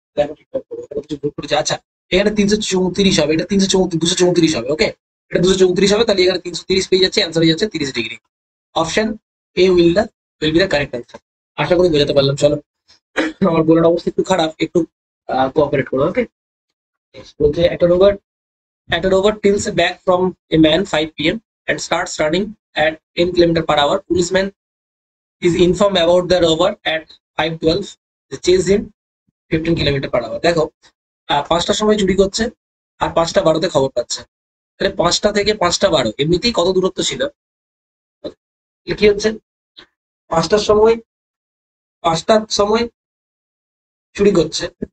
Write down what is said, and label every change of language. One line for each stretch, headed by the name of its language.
Bangla: দেখো ঠিকঠাক করবো, এটা কিছু ভুল করেছি। আচ্ছা, এখানে 334 হবে, এটা 234 হবে। ওকে, এটা 234 হবে, তাহলে এখানে 330 পেয়ে যাচ্ছে, অ্যান্সার হয়ে যাচ্ছে 30 degree.
English: Option A will be the correct answer.
Bangla: আশা করি বোঝাতে পারলাম। চলো, আমার বলার অবস্থা একটু খারাপ, একটু কোঅপারেট করো।
English: okay,
Bangla: বলছে একটা robot
English: tilts back from a man 5 p.m. and starts running at 10 km/h. Policeman is informed about the robot at 5:12. They chase him 15 km/h.
Bangla: দেখো, 5টার সময় চুরি করছে আর 5টা 12-তে খবর পাচ্ছে। তাহলে 5টা থেকে 5টা 12 এমনিতেই কত দূরত্ব ছিল, কি হচ্ছে, 5টার সময় 5টার সময় চুরি করছে।